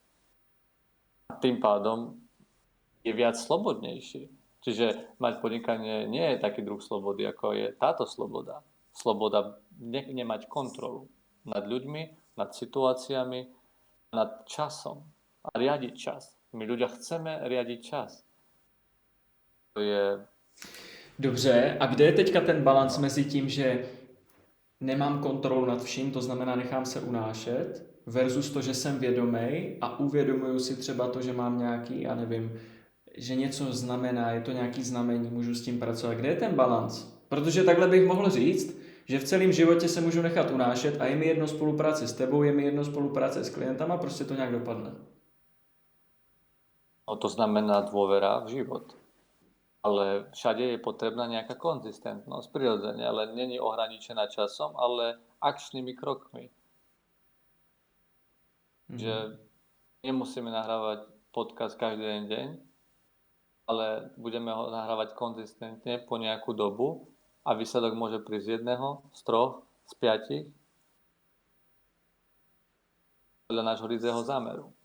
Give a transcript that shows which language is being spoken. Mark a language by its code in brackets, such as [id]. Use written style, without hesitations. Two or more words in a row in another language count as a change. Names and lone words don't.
[sk] A tým pádom je viac slobodnejší. Čiže mať podnikanie nie je taký druh slobody, ako je táto sloboda. Sloboda nemať kontrolu nad ľuďmi, nad situáciami, nad časom a riadiť čas. My ľudia chceme riadiť čas. To je... [cs] Dobře, a kde je teďka ten balans mezi tím, že nemám kontrolu nad vším, to znamená nechám se unášet, versus to, že jsem vědomej a uvědomuju si třeba to, že mám nějaký, já nevím, že něco znamená, je to nějaký znamení, můžu s tím pracovat. Kde je ten balans? Protože takhle bych mohl říct, že v celém životě se můžu nechat unášet a je mi jedno spolupráce s tebou, je mi jedno spolupráce s klientama, prostě to nějak dopadne. [sk] No, to znamená dôvera v život. Ale všade je potrebná nejaká konzistentnosť, prirodzene, ale není ohraničená časom, ale akčnými krokmi. Že nemusíme nahrávať podcast každý deň, ale budeme ho nahrávať konzistentne po nejakú dobu a výsledok môže prísť z 1, z 3, z 5 podľa nášho ryzého zámeru.